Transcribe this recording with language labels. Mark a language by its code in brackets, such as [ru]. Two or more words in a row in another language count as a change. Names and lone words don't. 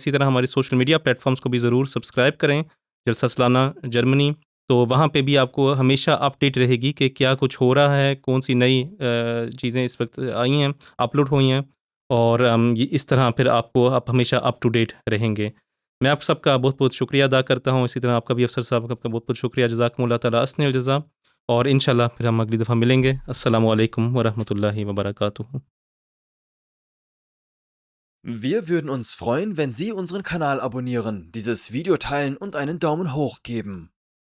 [ur] اسی طرح ہماری [en] social media platforms [ur] کو بھی ضرور سبسکرائب کریں، جلسہ سالانہ جرمنی، تو وہاں پہ بھی آپ کو ہمیشہ اپڈیٹ رہے گی کہ کیا کچھ ہو رہا ہے، کون سی نئی چیزیں اس وقت آئی ہیں، اپلوڈ ہوئی ہیں، اور اس طرح پھر آپ ہمیشہ [en] up to date [ur] رہیں گے۔ میں آپ سب کا بہت بہت شکریہ ادا کرتا ہوں، اسی طرح آپ کا بھی افسر صاحب کا بہت بہت شکریہ، [ar] جزاکم اللہ تعالیٰ حسن الجزا، [ur] اور انشاءاللہ پھر ہم اگلی دفعہ ملیں گے۔ [ar] السلام علیکم ورحمۃ اللہ وبرکاتہ۔ [de] Wir würden uns freuen, wenn Sie unseren Kanal abonnieren, dieses Video teilen und einen Daumen hoch geben.